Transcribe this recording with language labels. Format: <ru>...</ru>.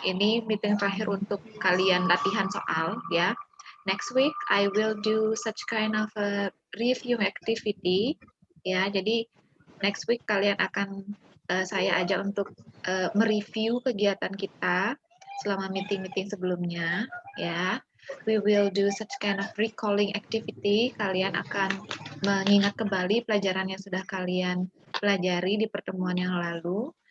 <id>Ini meeting terakhir untuk kalian latihan soal ya.</id> <en>Next week I will do such kind of a review activity ya.</en> <id>Jadi next week kalian akan saya ajak untuk mereview kegiatan kita selama meeting-meeting sebelumnya ya.</id> <en>We will do such kind of recalling activity.</en> <id>Kalian akan mengingat kembali pelajaran yang sudah kalian pelajari di pertemuan yang lalu.</id>